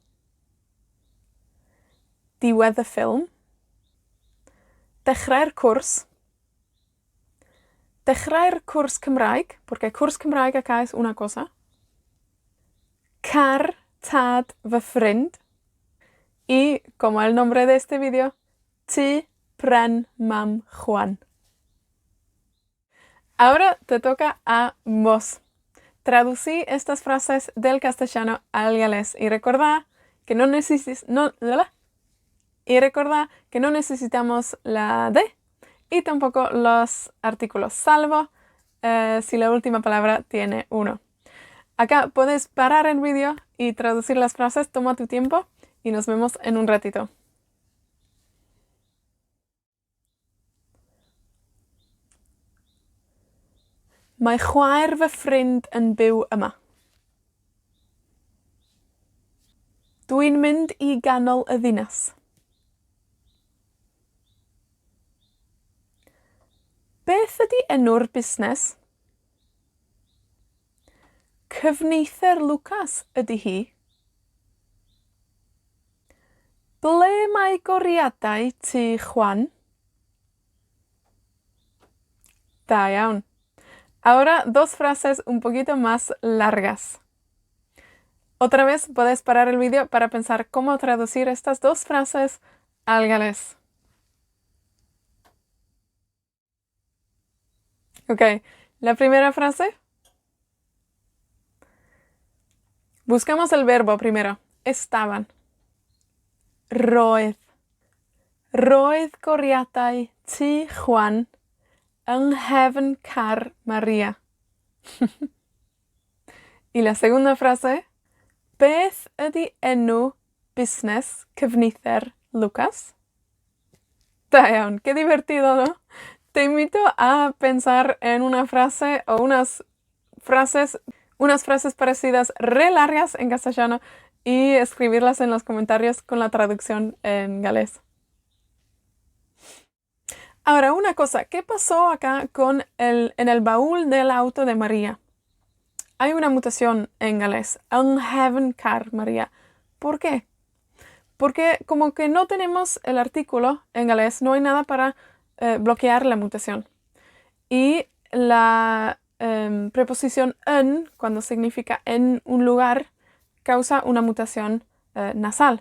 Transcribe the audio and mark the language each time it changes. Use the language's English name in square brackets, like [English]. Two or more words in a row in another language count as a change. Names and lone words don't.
[Welsh] diwedd y ffilm, dechrau'r cwrs Cymraeg, porque cwrs Cymraeg [Spanish] acá es una cosa, [Welsh] car tad fy ffrind, [Spanish] y, como el nombre de este video, [Welsh] ti pren mam Juan. [Spanish] Ahora te toca a vos. Traducí estas frases del castellano al galés y recordá que no necesitamos la de y tampoco los artículos, salvo si la última palabra tiene uno. Acá puedes parar el vídeo y traducir las frases, toma tu tiempo y nos vemos en un ratito. [Welsh] Mae chwaer fy ffrind yn byw yma. Dwi'n mynd i ganol y ddinas. Beth ydi enw'r busnes? Cyfneither Lucas ydi hi. Ble mae goriadau tŷ Juan? Da iawn. [Spanish] Ahora dos frases un poquito más largas. Otra vez puedes parar el vídeo para pensar cómo traducir estas dos frases al galés. Ok, la primera frase. Buscamos el verbo primero. Estaban. [Welsh] Roedd. Roedd goriadau tŷ Juan yng nghefn car Maria. [Spanish] Y la segunda frase. [Welsh] Beth ydi enw busnes cyfneither Lucas? Da iawn, [Spanish] qué divertido, ¿no? Te invito a pensar en una frase o unas frases parecidas re largas en castellano y escribirlas en los comentarios con la traducción en galés. Ahora, una cosa, ¿qué pasó acá en el baúl del auto de María? Hay una mutación en galés. [Welsh] Yng nghefn car María. [Spanish] ¿Por qué? Porque como que no tenemos el artículo en galés, no hay nada para bloquear la mutación. Y la preposición en, cuando significa en un lugar, causa una mutación nasal.